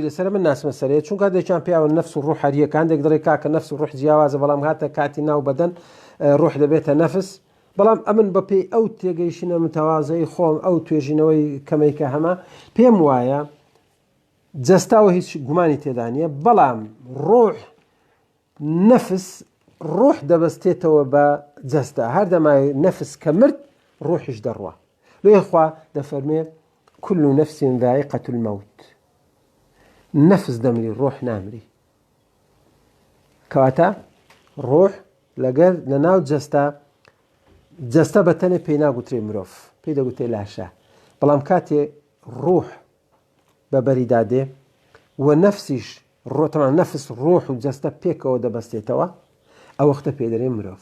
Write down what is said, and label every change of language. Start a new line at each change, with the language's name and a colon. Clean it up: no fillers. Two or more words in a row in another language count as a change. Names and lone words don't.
Central Kurdish: لەسەر من ناسمە سەرەیە چونکە دەیان پیاوە نەفس و ڕوح هەریەکان دێک دەڕێ کاکە نەفس و ڕوح جیاوازە بەڵام هاتە کاتی ناو بەدەن ڕوح دەبێتە نەفس بەڵام ئەمن بەپێی ئەو تێگەیشتنە متەوازەی خۆم ئەو توێژینەوەی کەمەی کە هەمە پێم وایە جەستاوە هیچ گومانی تێدا نیە، بەڵام ڕۆح نەفس ڕۆح دەبەستێتەوە بە جەستا، هەر دەمای نەفس کە مرد ڕۆحیش دەڕوە. لێ خوا دەفەرمێ
Arabic: كل نفس ذائقة الموت،
Central Kurdish: نەفس دەمری ڕۆح نامری. کەواتە ڕۆح لەگەر لە ناو جەستە بەتەنێ پێی ناگوترێ مرۆڤ، پێی دەگوتێ لاشە، بەڵام کاتێ ڕۆح بەبەریدادێ و نەفسیش ڕۆتەمان نەفس ڕۆح و جەستە پێکەوە دەبەستێتەوە، ئەو وەختە پێ دەرێ مرۆڤ.